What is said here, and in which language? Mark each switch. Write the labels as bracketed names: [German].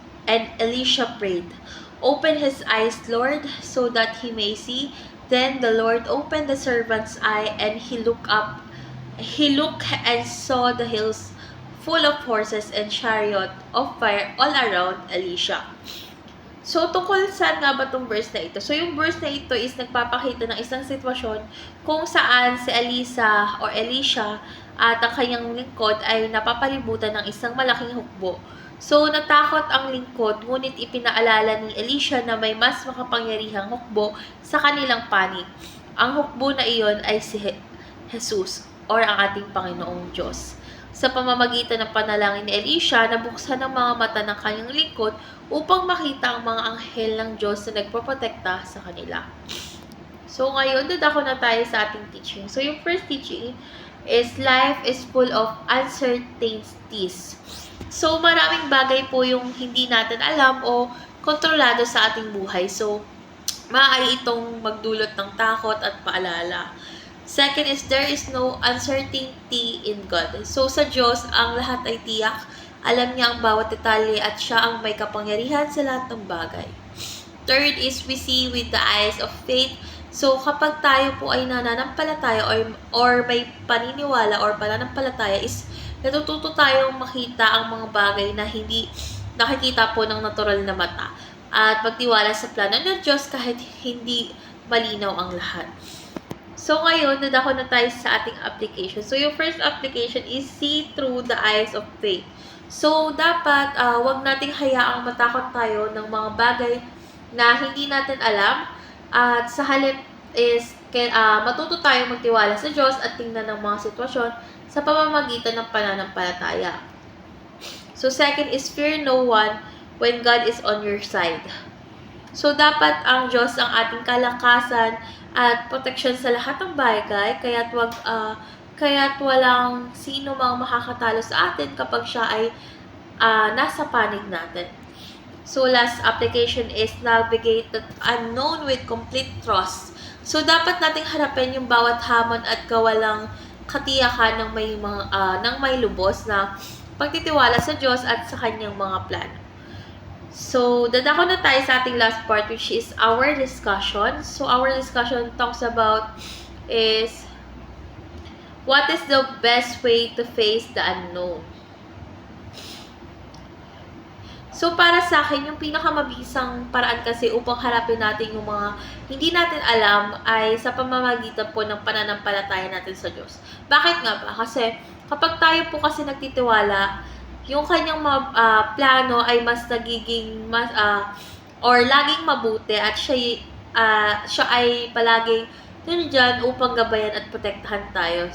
[English] And Elisha prayed, "Open his eyes, Lord, so that he may see." Then the Lord opened the servant's eye, and he looked up. He looked and saw the hills full of horses and chariot of fire all around Elisha. [Filipino] So, tungkol saan nga ba itong verse na ito? So, yung verse na ito is nagpapakita ng isang sitwasyon kung saan si Elisha at ang kanyang lingkod ay napapalibutan ng isang malaking hukbo. So, natakot ang lingkod, ngunit ipinaalala ni Elisha na may mas makapangyarihang hukbo sa kanilang panig. Ang hukbo na iyon ay si Jesus or ang ating Panginoong Diyos. Sa pamamagitan ng panalangin ni Elisha, nabuksan ang mga mata ng kanyang lingkod upang makita ang mga anghel ng Diyos na nagpoprotekta sa kanila. So ngayon, dadako na tayo sa ating teaching. [English] So yung first teaching is life is full of uncertainties. [Filipino] So maraming bagay po yung hindi natin alam o kontrolado sa ating buhay. So maaari itong magdulot ng takot at paalala. [English] Second is there is no uncertainty in God. [Filipino] So sa Diyos, ang lahat ay tiyak. Alam niya ang bawat detalye at siya ang may kapangyarihan sa lahat ng bagay. [English] Third is we see with the eyes of faith. [Filipino] So kapag tayo po ay nananampalataya or may paniniwala or pananampalataya is natututo tayong makita ang mga bagay na hindi nakikita po ng natural na mata. At magtiwala sa plano ng Diyos kahit hindi malinaw ang lahat. So, ngayon, nadako na tayo sa ating application. [English] So, yung first application is see through the eyes of faith. [Filipino] So, dapat wag nating hayaang matakot tayo ng mga bagay na hindi natin alam. At sa halip is matuto tayo magtiwala sa Diyos at tingnan ng mga sitwasyon sa pamamagitan ng pananampalataya. [English] So, second is fear no one when God is on your side. [Filipino] So, dapat ang Diyos ang ating kalakasan at protection sa lahat ng bagay, kaya't walang sino mang makakatalo sa atin kapag siya ay nasa panig natin. [English] So, last application is navigate the unknown with complete trust. [Filipino] So, dapat nating harapin yung bawat hamon at kawalang katiyakan ng may lubos na pagtitiwala sa Diyos at sa kanyang mga plano. [English] So, [Filipino] dadako na tayo sa ating [English] last part, which is our discussion. So, our discussion talks about is what is the best way to face the unknown? [Filipino] So, para sa akin, yung pinakamabisang paraan kasi upang harapin natin yung mga hindi natin alam ay sa pamamagitan po ng pananampalataya natin sa Diyos. Bakit nga ba? Kasi kapag tayo po kasi nagtitiwala, yung kanyang plano ay mas nagiging or laging mabuti at siya ay palaging nandiyan upang gabayan at protektahan tayo.